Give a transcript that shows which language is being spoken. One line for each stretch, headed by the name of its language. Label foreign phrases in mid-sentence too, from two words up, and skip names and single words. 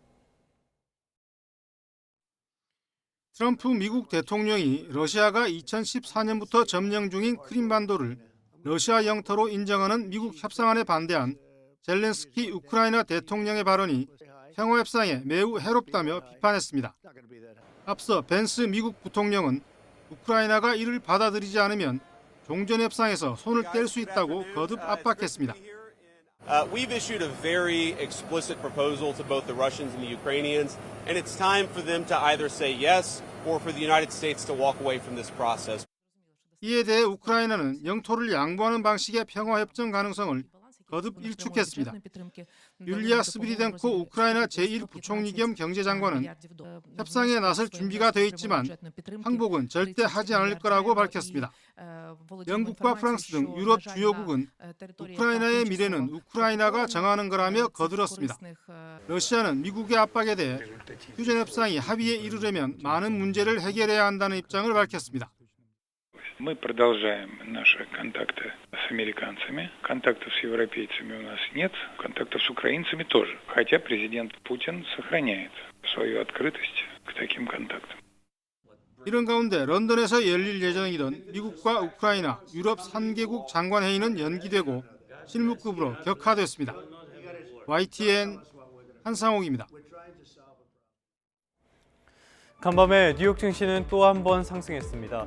Korean: 트럼프 미국 대통령이 러시아가 2014년부터 점령 중인 크림반도를 러시아 영토로 인정하는 미국 협상안에 반대한 젤렌스키 우크라이나 대통령의 발언이 평화협상에 매우 해롭다며 비판했습니다. 앞서 벤스 미국 부통령은 우크라이나가 이를 받아들이지 않으면 종전협상에서 손을 뗄 수 있다고 거듭 압박했습니다.
English: We've issued a very explicit proposal to both the Russians and the Ukrainians, and it's time for them to either say yes or for the United States to walk away from this process.
Korean: 이에 대해 우크라이나는 영토를 양보하는 방식의 평화협정 가능성을 거듭 일축했습니다. 율리아 스비리덴코 우크라이나 제1부총리 겸 경제장관은 협상에 나설 준비가 되어 있지만 항복은 절대 하지 않을 거라고 밝혔습니다. 영국과 프랑스 등 유럽 주요국은 우크라이나의 미래는 우크라이나가 정하는 거라며 거들었습니다. 러시아는 미국의 압박에 대해 휴전협상이 합의에 이르려면 많은 문제를 해결해야 한다는 입장을 밝혔습니다.
Russian: Мы продолжаем наши контакты с американцами. Контактов с европейцами у нас нет. Контактов с украинцами тоже. Хотя президент Путин сохраняет свою открытость к таким контактам.
Korean: 이런 가운데 런던에서 열릴 예정이던 미국과 우크라이나, 유럽 3개국 장관회의는 연기되고 실무급으로 격화됐습니다. YTN 한상옥입니다. 간밤에 뉴욕 증시는 또 한 번 상승했습니다.